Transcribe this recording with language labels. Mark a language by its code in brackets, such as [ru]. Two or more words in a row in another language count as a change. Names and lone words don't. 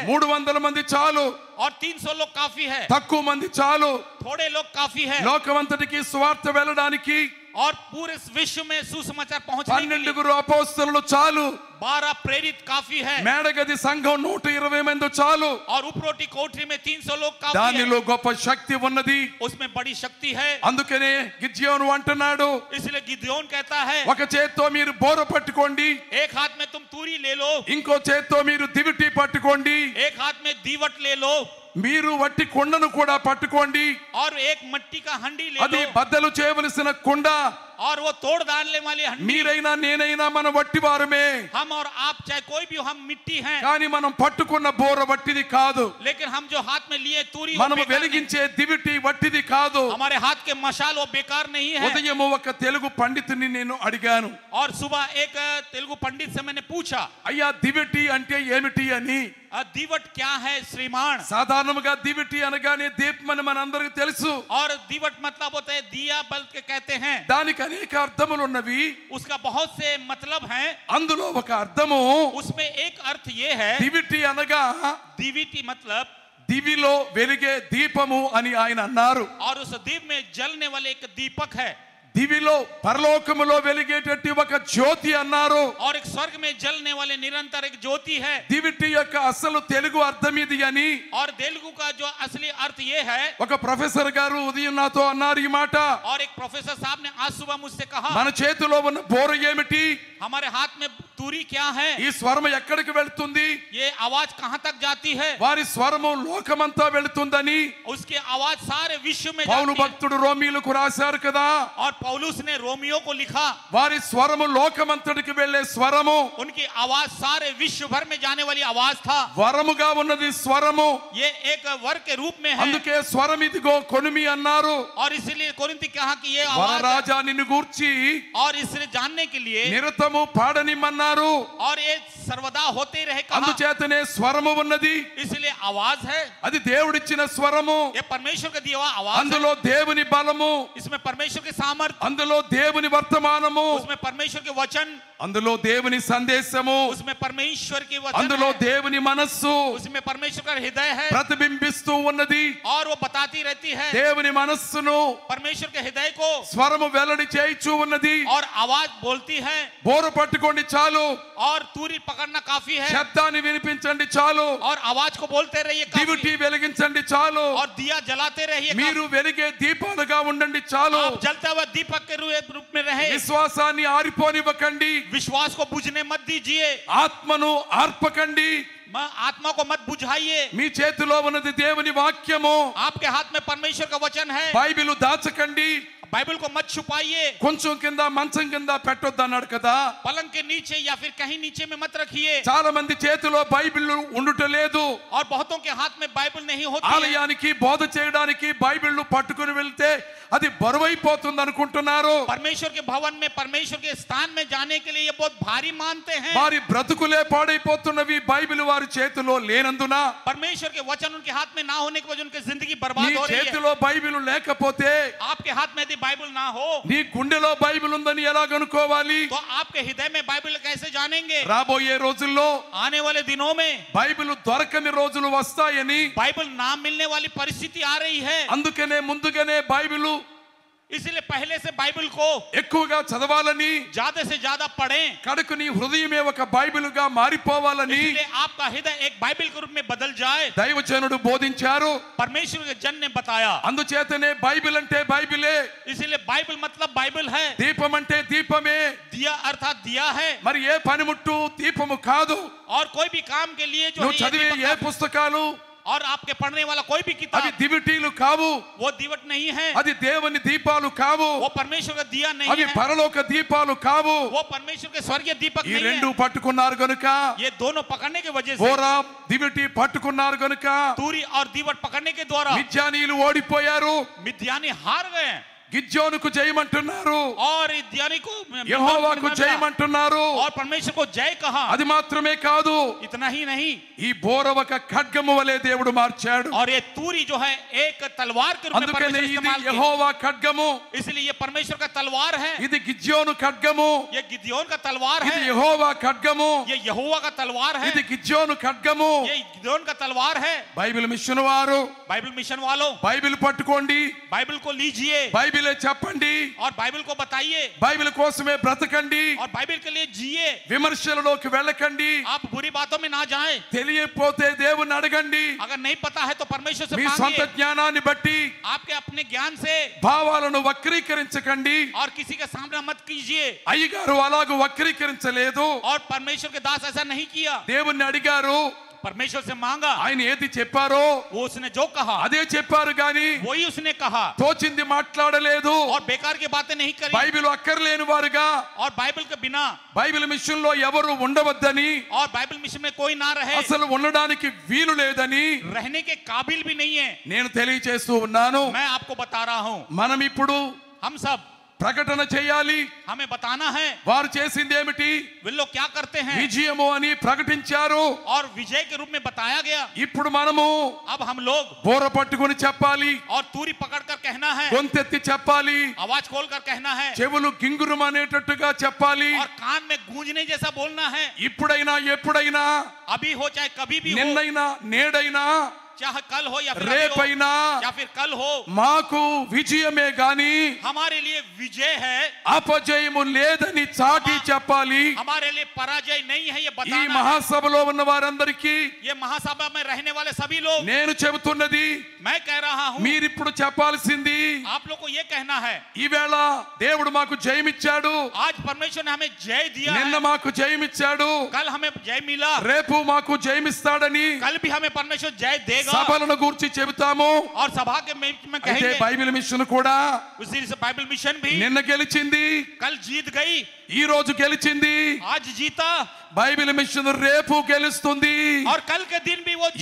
[te] 300 మంది చాలు, [hi] और 300 लोग काफी है, [te] తక్కువ మంది చాలు. [hi] थोड़े लोग काफी है, [te] లోకమంతటికి సువార్త వెళ్ళడానికి [hi] और पूरे विश्व में सुसमाचार पहुंचने के लिए [te] 12 అపోస్తలులు చాలు. [hi] 12 प्रेरित काफी है, [te] మేడగది సంఘం 120 మంది చాలు. [hi] और उपरोटी कोठरी में 300 लोग काफी है। [te] దానిలో గొప్ప శక్తి ఉన్నది. [hi] उसमें बड़ी शक्ति है। [te] అందుకనే గిద్యోను అంటున్నాడు, [hi] इसलिए गिद्योन कहता है, [te] ఒక చేత్తో మీరు బోర పట్టుకోండి, [hi] एक हाथ में तुम तूरी ले लो, [te] ఇంకో చేత్తో మీరు దివిటి పట్టుకోండి, [hi] एक हाथ में दीवट ले लो, [te] మీరు వట్టి కుండను కూడా పట్టుకోండి. [hi] और एक मिट्टी का हंडी ले [te] అది [hi] लो, [te] బద్దలు చేయవలసిన కుండ. [hi] और वो तोड़ डालने वाली हंडी। [te] మీరైనా నేనైనా మన వట్టి వారమే, [hi] हम और आप चाहे कोई भी हो, हम मिट्टी हैं, [te] కానీ మనం పట్టుకున్న బోర వట్టిది కాదు. [hi] लेकिन हम जो हाथ में लिए तूरी वो [te] మనము [hi] बेकार नहीं। [te] వెలిగించే దివిటి వట్టిది కాదు. [hi] हमारे हाथ के मशाल वो बेकार नहीं है। [te] ఉదయం ఒక తెలుగు పండితుని నేను అడిగాను, [hi] और सुबह एक तेलुगु पंडित से मैंने पूछा, [te] అయ్యా దివిటి అంటే ఏమిటి అని. [hi] दीवट क्या है श्रीमान? [te] సాధారణంగా దివిటి అనగానే దీపం అని మనందరికీ తెలుసు. [hi] और दीवट मतलब होता है दिया बल्ब के कहते हैं। [te] దానికి అనేక అర్థములు ఉన్నవి. [hi] उसका बहुत से मतलब हैं। [te] అందులో ఒక అర్థము, [hi] उसमें एक अर्थ ये है, [te] దివిటి అనగా [hi] दीविटी मतलब [te] దివిలో వెలిగే దీపము అని ఆయన అన్నారు. [hi] और उस दीप में जलने वाले एक दीपक है। [te] దివిలో పరలోకములో వెలిగేటట్టు ఒక జ్యోతి అన్నారు. [hi] और एक स्वर्ग में जलने वाले निरंतर एक ज्योति है. [te] దివిటి యొక్క అసలు తెలుగు అర్థం ఇది అని [hi] और तेलुगु का जो असली अर्थ ये है. [te] ఒక ప్రొఫెసర్ గారు ఉదయం నాతో అన్నారు ఈ మాట. [hi] और एक प्रोफेसर साहब ने आज सुबह मुझसे कहा, [te] మన చేతిలో ఉన్న బోర ఏమిటి? [hi] हमारे हाथ में तूरी क्या है? [te] ఈ స్వరం ఎక్కడికి వెళ్తుంది? [hi] ये आवाज कहां तक जाती है? [te] వారి స్వరము లోకమంతా వెళ్తుందని [hi] उसकी आवाज सारे विश्व में [te] పౌలు [hi] जाती है. [te] భక్తుడు రోమీలకు రాశారు కదా. [hi] और पौलुस ने रोमियो को लिखा, [te] వారి స్వరము లోకమంతటికి వెళ్లే స్వరము, [hi] उनकी आवाज सारे विश्व भर में जाने वाली आवाज था. [te] వరముగా ఉన్నది స్వరము. [hi] ये एक वर के रूप में है. [te] అందుకే స్వరం ఇదిగో కొనిమి అన్నారు. [hi] और इसलिए कोरिन्थी कहा कि ये आवाज, [te] వరరాజా నిన్ను గూర్చి [hi] और इससे जानने के लिए, [te] నిరతము పాడనిమన్నారు. [hi] और ये सर्वदा होते रहे कहा. [te] అందుచేతనే స్వరము ఉన్నది. [hi] इसलिए आवाज है, [te] అది దేవుడిచ్చిన స్వరము. [hi] ये परमेश्वर का दिया हुआ आवाज है. [te] అందులో దేవుని బలము, [hi] इसमें परमेश्वर के सामर्थ, [te] అందులో దేవుని వర్తమానము, [hi] उसमें परमेश्वर के वचन, [te] అందులో దేవుని సందేశము, [hi] उसमें परमेश्वर की वचन [te] అందులో [hi] है, [te] దేవుని మనస్సు [hi] उसमें परमेश्वर का हृदय है. [te] ప్రతిబింబిస్తూ ఉన్నది. [hi] और वो बताती रहती है [te] దేవుని మనస్సును [hi] परमेश्वर के हृदय को, [te] స్వరము వెల్లడి చేయిచూ ఉన్నది. [hi] और आवाज बोलती है. [te] బోరు పట్టుకోండి చాలు, [hi] और तूरी पकड़ना काफी है, [te] శబ్దాన్ని వినిపించండి చాలు, [hi] और आवाज को बोलते रहिए [te] దివిటి [hi] काफी, [te] వెలిగించండి చాలు, [hi] और दिया जलाते रहिए [te] మీరు వెలిగే దీపాలుగా ఉండండి చాలు. [hi] आप जलता हुआ दीपक के रूप में रहे. [te] విశ్వాసాన్ని ఆరిపోనివ్వకండి, [hi] विश्वास को बुझने मत दीजिए, [te] ఆత్మను ఆర్పకండి. [hi] आत्मा को मत बुझाइए. [te] మీ చేతిలో ఉన్నది దేవుని వాక్యము. [hi] आपके हाथ में परमेश्वर का वचन है. [te] బైబిలు దాచకండి, [hi] बाइबल को मत छुपाइए. [te] కొంచెం కింద మంచం కింద పెట్టొద్దు అన్నాడు కదా. [hi] पलंग के नीचे या फिर कहीं नीचे में मत रखिए. [te] చాలా మంది చేతిలో బైబిల్ ఉండుట లేదు. [hi] और बहुतों के हाथ में बाइबल नहीं होती है. [te] ఆలయానికి బోధ చేయడానికి బైబిల్ పట్టుకుని వెళ్తే అది బరువైపోతుంది అనుకుంటున్నారు. [hi] परमेश्वर के भवन में, परमेश्वर के स्थान में जाने के लिए ये बहुत भारी मानते हैं. [te] వారి బ్రతుకులే పాడైపోతున్నవి బైబిల్ వారి చేతిలో లేనందున. [hi] परमेश्वर के वचन उनके हाथ में ना होने की वजह उनकी जिंदगी [te] నీ [hi] बर्बाद हो रही है. [te] చేతిలో బైబిల్ లేకపోతే, [hi] आपके हाथ में यदि बाइबल ना हो [te] నీ గుండెలో బైబిల్ ఉందని ఎలా కనుక్కోవాలి? [hi] तो आपके हृदय में बाइबल कैसे जानेंगे? [te] రాబోయే రోజుల్లో [hi] आने वाले दिनों में [te] బైబిల్ దొరకని రోజులు వస్తాయని, [hi] बाइबल ना मिलने वाली परिस्थिति आ रही है. [te] అందుకనే ముందుగానే బైబిల్ [hi] इसलिए पहले से बाइबल को [te] ఎక్కువగా చదవాలని, [hi] ज्यादा से ज्यादा पढ़ें. [te] కడకు నీ హృదయమే ఒక బైబిలుగా మారిపోవాలని [hi] इसलिए आपका हृदय एक बाइबल के रूप में बदल जाए. [te] దైవజనుడు బోధించారు. [hi] परमेश्वर के जन ने बताया. [te] అందుచేతనే బైబిల్ అంటే బైబిలే, [hi] इसलिए बाइबल मतलब बाइबल है. [te] దీపం అంటే దీపమే. [hi] दिया अर्थात दिया है. [te] మరి ఏ పనిముట్టు దీపము కాదు. [hi] और कोई भी काम के लिए जो [te] నువ్వు [hi] है ये [te] చదివే [hi] दीपक [te] ఏ [hi] का- [te] పుస్తకాలు [hi] और आपके पढ़ने वाला कोई भी [te] అవి [hi] किताब [te] దివిటీలు కావు, [hi] वो दीवट नहीं है. [te] అది దేవుని దీపాలు కావు, [hi] वो परमेश्वर का दिया नहीं [te] అవి [hi] है. [te] పరలోక దీపాలు కావు. [hi] वो परमेश्वर के स्वर्गीय दीपक [te] ఈ [hi] नहीं [te] రెండు [hi] है. [te] పట్టుకున్నారు గనుక, [hi] ये दोनों पकड़ने की वजह से, [te] బోరా దివిటి పట్టుకున్నారు గనుక [hi] तूरी और दीवट पकड़ने के द्वारा [te] మిద్యానీయులు ఓడిపోయారు. [hi] मिद्यानी हार गए. [te] గిద్యోనుకు జయమంటున్నారు, [hi] और मिद्यानी को [te] యెహోవాకు జయమంటున్నారు. [hi] और परमेश्वर को जय कहा. [te] అది మాత్రమే కాదు, [hi] इतना ही नहीं, [te] ఈ బోర ఒక ఖడ్గము వలె దేవుడు మార్చాడు. [hi] और ये तूरी जो है एक तलवार के रूप में [te] అందుకనే [hi] परमेश्वर [te] ఇది [hi] इस्तेमाल किया. [te] యెహోవా ఖడ్గము, [hi] इसलिए ये परमेश्वर का तलवार है. [te] ఇది గిద్యోను ఖడ్గము, [hi] ये गिदियोन का तलवार [te] ఇది [hi] है. [te] యెహోవా ఖడ్గము, [hi] ये यहोवा का तलवार है. [te] ఇది గిద్యోను ఖడ్గము. [hi] ये गिदियोन का तलवार है. [te] బైబిల్ మిషన్ వారు [hi] बाइबल मिशन वालों, [te] బైబిల్ పట్టుకోండి, [hi] बाइबल को लीजिए [te] బైబిలే చెప్పండి, [hi] और बाइबल को बताइए [te] బైబిల్ కోసమే బ్రతకండి, [hi] और बाइबल के लिए जिए. [te] విమర్శలలోకి వెళ్ళకండి. [hi] आप बुरी बातों में ना जाएं. [te] తెలియకపోతే దేవుని అడగండి. [hi] अगर नहीं पता है तो परमेश्वर से [te] మీ సొంత [hi] मांगिए. [te] జ్ఞానాన్ని బట్టి [hi] आपके अपने ज्ञान से [te] భావాలను వక్రీకరించకండి. [hi] और किसी का सामना मत कीजिए. [te] అయ్యగారు అలాగూ వక్రీకరించలేదు. [hi] और परमेश्वर के दास ऐसा नहीं किया. [te] దేవుణ్ణి అడిగారు, [hi] परमेश्वर से मांगा, [te] ఆయన ఏది చెప్పారో [hi] वो उसने जो कहा [te] అదే చెప్పారు గాని [hi] वही उसने कहा. [te] తోచింది మాట్లాడలేదు. [hi] और बेकार की बातें नहीं करी. [te] బైబిల్ అక్కర్లేని వారుగా [hi] और बाइबल के बिना, [te] బైబిల్ మిషన్ లో ఎవరు ఉండవద్దని, [hi] और बाइबल मिशन में कोई ना रहे, [te] అసలు ఉండడానికి వీలు లేదని [hi] रहने के काबिल भी नहीं है. [te] నేను తెలియజేస్తూ ఉన్నాను. [hi] मैं आपको बता रहा हूं. [te] మనం ఇప్పుడు [hi] हम सब [te] ప్రకటన చేయాలి. [hi] हमें बताना है [te] వారు చేసింది ఏమిటి? [hi] वे लोग क्या करते हैं. [te] విజయము అని ప్రకటించారు. [hi] और विजय के रूप में बताया गया. [te] ఇప్పుడు మనము [hi] अब हम लोग [te] బోర పట్టుకుని చెప్పాలి, [hi] और तूरी पकड़कर कहना है, [te] గొంతెత్తి చెప్పాలి, [hi] आवाज खोलकर कहना है, [te] చెవులు గింగురం అనేటట్టుగా చెప్పాలి. [hi] और कान में गूंजने जैसा बोलना है. [te] ఇప్పుడైనా ఎప్పుడైనా, [hi] अभी हो चाहे कभी भी हो, [te] నిన్నైనా నేడైనా, [hi] चाहे कल हो या फिर अभी हो, [te] రేపైనా [hi] या फिर कल हो, [te] మాకు విజయమే గాని [hi] हमारे लिए विजय है, [te] అపజయము లేదని చాటి చెప్పాలి. [hi] हमारे लिए पराजय नहीं है ये [te] ఈ [hi] बताना है। [te] మహాసభలో ఉన్న వారందరికీ [hi] ये महासभा में रहने वाले सभी लोग, [te] నేను చెబుతున్నది [hi] मैं कह रहा हूँ, [te] మీరిప్పుడు చెప్పాల్సింది, [hi] आप लोग को ये कहना है, [te] ఈవేళ దేవుడు మాకు జయమిచ్చాడు, [hi] आज परमेश्वर ने हमें जय दिया [te] నిన్న [hi] है, [te] మాకు జయమిచ్చాడు, [hi] कल हमें जय मिला, [te] రేపు మాకు జయమిస్తాడని [hi] कल भी हमें परमेश्वर जय देगा [te] సభలను గురించి చెబుతాము. [hi] और सभा के में [te] అయితే [hi] कहेंगे। [te] బైబిల్ మిషన్ కూడా [hi] उसी से बाइबल मिशन भी [te] నిన్న గెలిచింది, [hi] कल जीत गई, [te] ఈ రోజు గెలిచింది. [hi] आज जीता [te] బైబిల్ మిషన్ రేపు గెలుస్తుంది. [hi] और कल के दिन भी वो